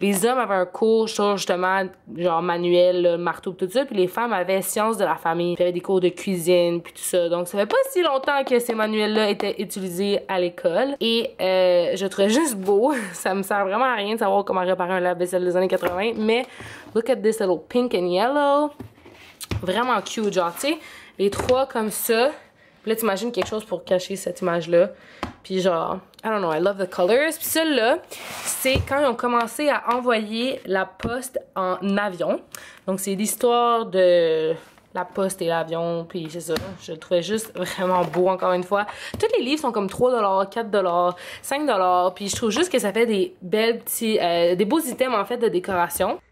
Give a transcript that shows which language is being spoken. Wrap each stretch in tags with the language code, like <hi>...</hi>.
<fr>Les hommes avaient un cours sur, justement, genre manuel, là, marteau, tout ça. Puis les femmes avaient sciences de la famille. Puis il y avait des cours de cuisine, puis tout ça. Donc, ça fait pas si longtemps que ces manuels-là étaient utilisés à l'école. Et je trouvais juste beau. Ça me sert vraiment à rien de savoir comment réparer un lave-vaisselle des années 80.</fr> <en>Mais, look at this little pink and yellow.</en> <fr>Vraiment cute, genre, tu sais, les trois comme ça. Puis là, t'imagines quelque chose pour cacher cette image-là. Puis genre,</fr> <en>I don't know, I love the colors.</en> <fr>Puis celle-là, c'est quand ils ont commencé à envoyer la poste en avion. Donc, c'est l'histoire de la poste et l'avion. Puis c'est ça, je le trouvais juste vraiment beau, encore une fois. Tous les livres sont comme 3$, 4$, 5$. Puis je trouve juste que ça fait des belles petits, des beaux items, en fait, de décoration.</fr>